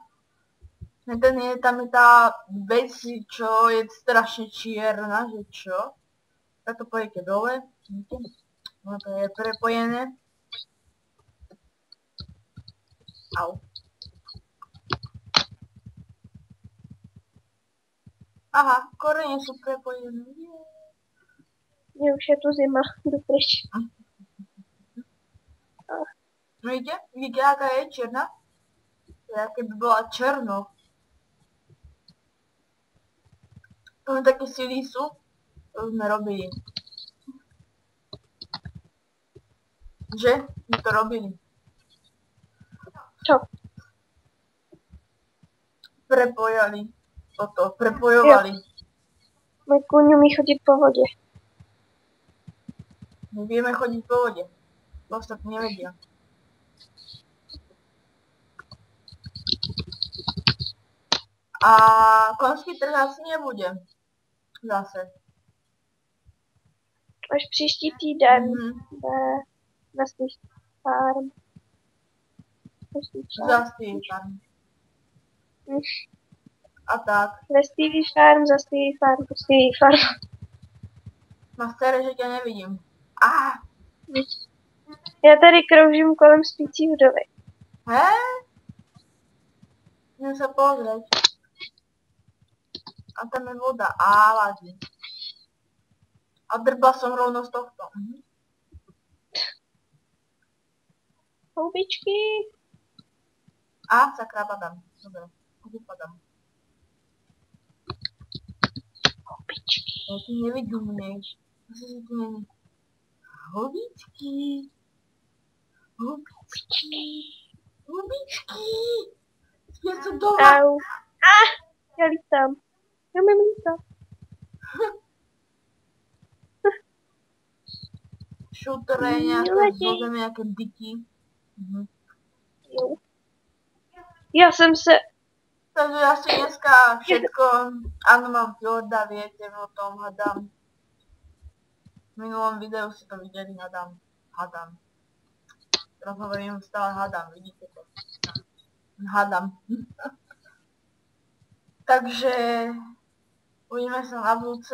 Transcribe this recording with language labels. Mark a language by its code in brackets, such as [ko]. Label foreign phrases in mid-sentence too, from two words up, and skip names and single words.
[sk] Tam je tá vec, čo je strašne čierna, že čo? Tak to pojete dole. Vidíte? No to je prepojené. Au. Aha, korene sú prepojené. [cs] Mně už je tu zima, jdu pryč. No vidíte, jaká je černá? [sk] To je, keby bola černo. To také sily sú. To sme robili. Že? My to robili. [cs] Co? [sk] Prepojali. Toto, prepojovali. [cs] Můj kůň umí chodit po vodě. [sk] My vieme chodiť po vode. Ostatní nevedia. A konský trh asi nebude. Zase. [cs] Až příští týden na Steve Farm. Za Farm. A tak. Ve Stevie Farm, za Stevie Farm, po Stevie Farm. Mastere, že tě nevidím. Já tady kroužím kolem spící vdovy. Hé? Jdem se pozrieť. A tam je voda. A ladí. [sk] A drbla som rovno z tohto. [cs] Houbičky. A sakra, padám. Dobre, vypadám. Houbičky. Ja tu nevidím, než. Asi si tu není. Houbičky. Houbičky. Houbičky. Spěcu doma. Au. Já lítám. Já umím lítat. Šutre, nějaké zlozem, nějaké bytí. Jo. Já jsem se... [sk] Takže asi dneska všetko. Áno, mám Fjorda, viete o tom, hadám. V minulom videu si to videli, hadám. Teraz hovorím stále hadám, vidíte to. Hadám. Takže uvidíme sa na budúce.